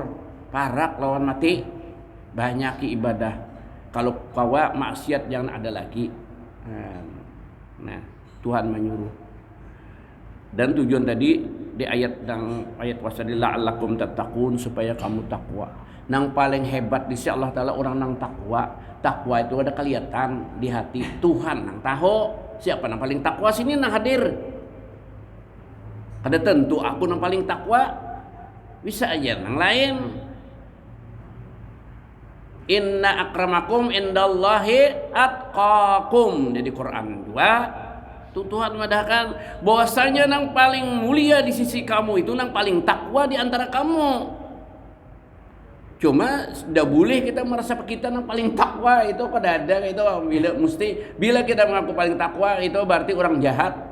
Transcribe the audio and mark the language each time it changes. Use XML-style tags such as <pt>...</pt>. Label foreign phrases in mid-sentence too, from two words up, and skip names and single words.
<bjn>parak lawan mati banyak ibadah kalau kawa maksiat jangan ada lagi nah Tuhan menyuruh dan tujuan tadi di ayat</bjn> <ar>wasadil la'allakum tattaqun</ar> <bjn>supaya kamu takwa nang paling hebat di sisi Allah Ta'ala orang nang takwa itu ada kelihatan di hati Tuhan nang tahu siapa yang paling takwa sini nang hadir kada tentu aku yang paling takwa bisa aja nang lain</bjn> <ar>inna akramakum indallahi atqakum</ar> <bjn>jadi Quran 2 Tuhan madahkan bahwasanya nang paling mulia di sisi kamu itu nang paling takwa di antara kamu cuma tidak boleh kita merasa kita yang paling takwa itu kada ada itu bila kita mengaku paling takwa itu berarti orang jahat</bjn>